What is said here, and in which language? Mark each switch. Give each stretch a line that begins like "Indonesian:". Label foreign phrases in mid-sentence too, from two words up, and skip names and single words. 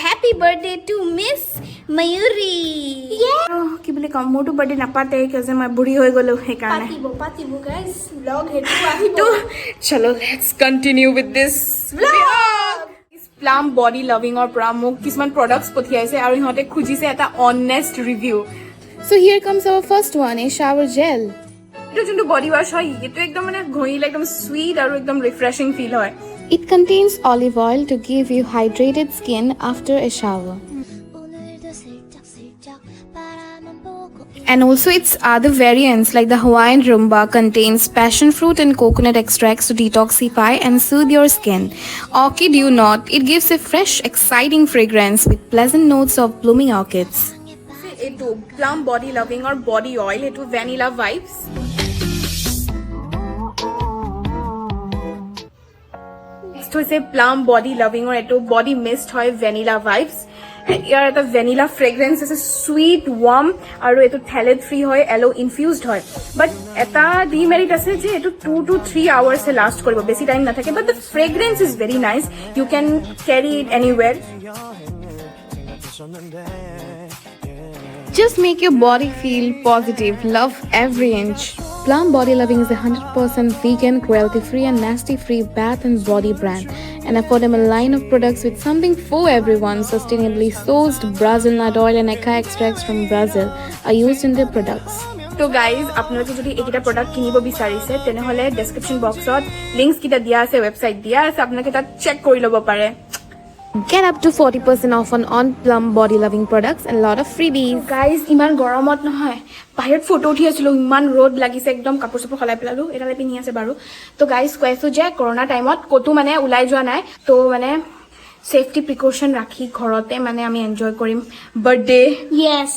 English: Happy birthday to Miss Mayuri.
Assamese: কি বুলি কম মোৰতো বাৰ্থডে নাপাতে কিয় যে মই বুঢ়ী হৈ গলো সেইকাৰণে পাতিব guys vlog হেতু আহিব তো চলো
English: let's continue with this vlog
Assamese: প্লাম বডি লাভিংৰ পৰা মোক কিছুমান প্ৰডাক্টছ পঠিয়াইছে আৰু ইহঁতে খুজিছে এটা
English: honest review So here comes our first one, a shower gel.
Assamese: এইটো যোনটো
English: body wash
Assamese: হয় এইটো একদম মানে ঘঁহিলে একদম সুইট আৰু একদম
English: refreshing feel
Assamese: হয়
English: It contains olive oil to give you hydrated skin after a shower. And also its other variants like the Hawaiian Rumba contains passion fruit and coconut extracts to detoxify and soothe your skin. Or kid you not, it gives a fresh, exciting fragrance with pleasant notes of blooming orchids.
Assamese: এইটো প্লাম বডি লাভিংৰ
English: body oil
Assamese: এইটো ভ্যানিলা ভাইবস নেক্সট হৈছে প্লাম বডি লাভিংৰ এইটো
English: body mist
Assamese: হয় ভ্যানিলা ভাইবস ইয়াৰ এটা
English: vanilla fragrance
Assamese: আছে
English: sweet warm
Assamese: আৰু এইটো
English: phthalate free
Assamese: হয়
English: aloe infused
Assamese: হয় বাট এটা ডিমেৰিট আছে যে এইটো
English: 2 to 3 hours last
Assamese: কৰিব বেছি টাইম নাথাকে
English: but the fragrance is very nice you can carry it anywhere Just make your body feel positive. Love every inch. Plum Body Loving is a 100% vegan, cruelty-free and nasty-free bath and body brand. An affordable line of products with something for everyone. Sustainably sourced Brazil nut oil and aca extracts from Brazil are used in their products.
Assamese: তো গাইজ আপোনালোকে যদি এইকেইটা প্ৰডাক্ট কিনিব বিচাৰিছে তেনেহ'লে
English: description box
Assamese: লিংকছ কেইটা দিয়া আছে ৱেবছাইট দিয়া আছে আপোনালোকে তাত চেক কৰি ল'ব পাৰে
English: Get up to 40% off on Plum Body Loving products and a lot of freebies.
Assamese: গাইজ ইমান গৰমত নহয় বাহিৰত ফটো উঠি আছিলোঁ ইমান ৰ'দ লাগিছে একদম কাপোৰ চাপোৰ সলাই পেলালোঁ এটালে পিন্ধি আছে বাৰু তো গাইজ কৈ আছোঁ যে
English: corona time
Assamese: ক'তো মানে ওলাই যোৱা নাই তো মানে
English: safety precaution
Assamese: ৰাখি ঘৰতে মানে আমি এনজয় কৰিম বাৰ্থডে
English: yes